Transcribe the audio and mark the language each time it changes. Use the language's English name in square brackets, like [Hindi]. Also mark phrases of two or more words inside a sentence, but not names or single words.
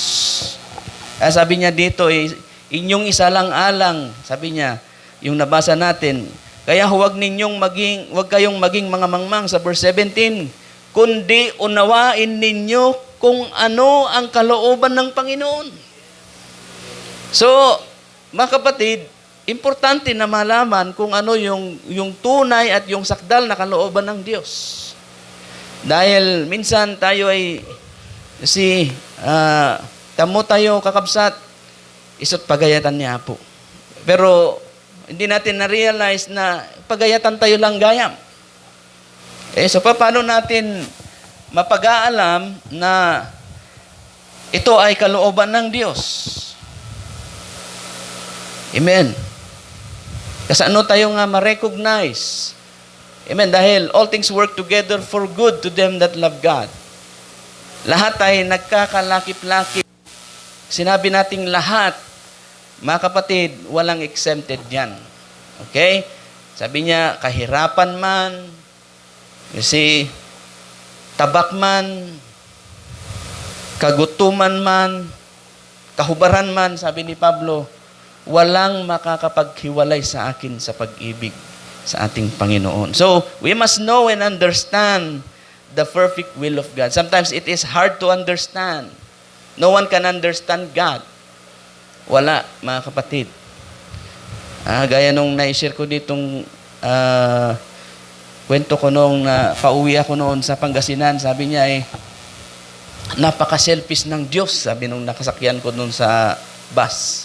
[Filipino] Sabi niya dito, inyong isalang-alang, sabi niya, yung nabasa natin, kaya huwag kayong maging mga mangmang sa verse 17, kundi unawain ninyo kung ano ang kalooban ng Panginoon. So, mga kapatid, importante na malaman kung ano yung tunay at yung sakdal na kalooban ng Diyos. Dahil minsan tayo ay tamo tayo kakabsat, isot pagayatan niya po. Pero hindi natin na-realize na [Iloko] pagayatan tayo lang gayam. [Filipino] So paano natin mapag-aalam na ito ay kalooban ng Diyos? Amen. Kasi ano tayo nga ma-recognize? Amen. [English] Dahil all things work together for good to them that love God. [Filipino] Lahat ay nagkakalakip-lakip. Sinabi nating lahat, mga kapatid, walang exempted yan. Okay? Sabi niya, kahirapan man, tabak man, kagutuman man, kahubaran man, sabi ni Pablo, walang makakapaghiwalay sa akin sa pag-ibig sa ating Panginoon. [English] So, we must know and understand the perfect will of God. Sometimes it is hard to understand. No one can understand God. [Filipino] Wala, mga kapatid. Gaya nung na-share ko ditong kwento ko nung pauwi ako noon sa Pangasinan, sabi niya napaka-selfish ng Diyos, sabi nung nakasakyan ko noon sa bus.